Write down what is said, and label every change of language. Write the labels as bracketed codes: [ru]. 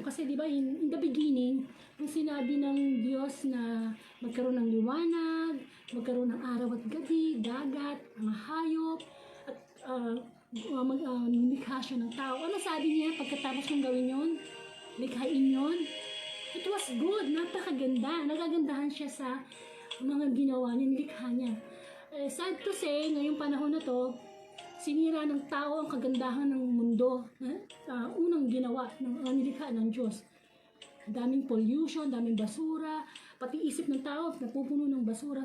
[tl] Kasi di ba in the beginning, ang sinabi ng Diyos na magkaroon ng liwanag, magkaroon ng araw at gabi, dagat, mga hayop, at lumikha siya ng tao. Ano sabi niya pagkatapos ng gawin yun? likhain yon. [en] It was good, [tl] napakaganda. Nagagandahan siya sa mga ginawa niya, nilikha niya. [en] Sad to say, [tl] ngayong panahon na to, sinira ng tao ang kagandahan ng mundo. Unang ginawa ng nilikha ng Diyos. Daming pollution, daming basura, pati isip ng tao napupuno ng basura.